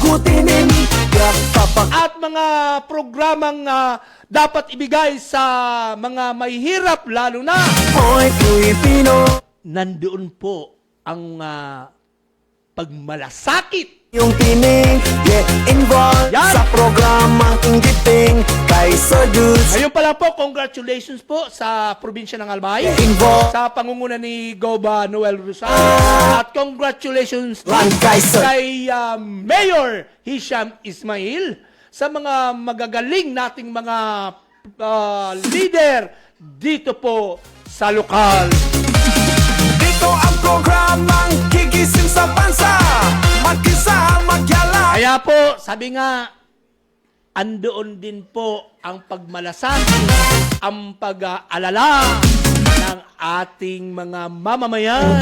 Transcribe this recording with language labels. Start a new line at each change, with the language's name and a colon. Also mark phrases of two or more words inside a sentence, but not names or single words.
Filipino: kutinin kapapak. at mga programang dapat ibigay sa mga mahihirap, lalo na Hoy, Pilipino, nandoon po ang pagmalasakit. yung tinig,
English: get involved
Filipino: Yan. sa programang inggiting kay Sir Dulce. Ngayon pala po, congratulations po sa probinsya ng Albay, Involved sa pangunguna ni Goba Noel Rosal, at congratulations lang kay Sir kay Mayor Hisham Ismail, sa mga magagaling nating mga leader dito po sa lokal. Dito ang programang gigising sa bansa, magkisa, magyala. Kaya po, sabi nga, andoon din po ang pagmalasakit, ang pag-aalala ng ating mga mamamayan.